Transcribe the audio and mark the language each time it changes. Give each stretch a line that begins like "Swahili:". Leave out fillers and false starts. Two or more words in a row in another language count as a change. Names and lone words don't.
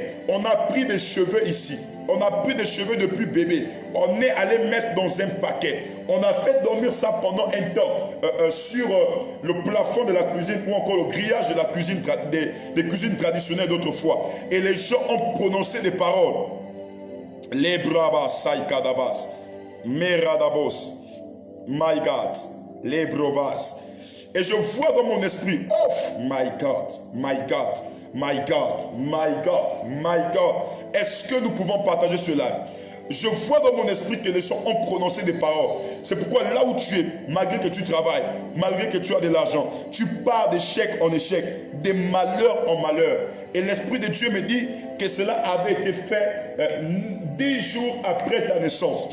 French: On a pris des cheveux ici. On a pris des cheveux depuis bébé. On est allé mettre dans un paquet. On a fait dormir ça pendant un temps sur le plafond de la cuisine ou encore le grillage de la cuisine des cuisines traditionnelles d'autrefois. Et les gens ont prononcé des paroles. Les bravas, saïkadabas, meradabos,
English: my God, les bravas.
French: Et je vois dans mon esprit,
English: oh my God, my God, my God, my God, my God.
French: Est-ce que nous pouvons partager cela? Je vois dans mon esprit que les gens ont prononcé des paroles. C'est pourquoi là où tu es, malgré que tu travailles, malgré que tu as de l'argent, tu pars d'échec en échec, de malheur en malheur. Et l'Esprit de Dieu me dit que cela avait été fait 10 jours après ta naissance.